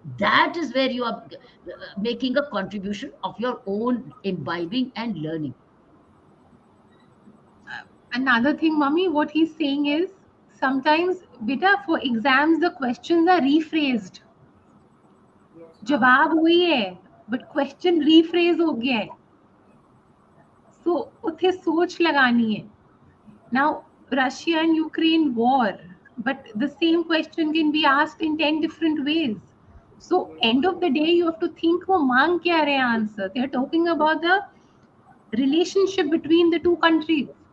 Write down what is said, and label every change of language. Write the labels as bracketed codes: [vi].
[en] That is where you are making a contribution of your own imbibing and learning. Another thing, Mummy, what he's saying is sometimes, beta, for exams the questions are rephrased. Yes, ma'am. [hi] जवाब वही है but question rephrase हो गया है, so उथे सोच लगानी है. [en] Now Russia and Ukraine war, but the same question can be asked in 10 different ways. So end of the day you have to think [hi] वो मांग क्या रहे हैं [en] answer. They are talking about the relationship between the two countries.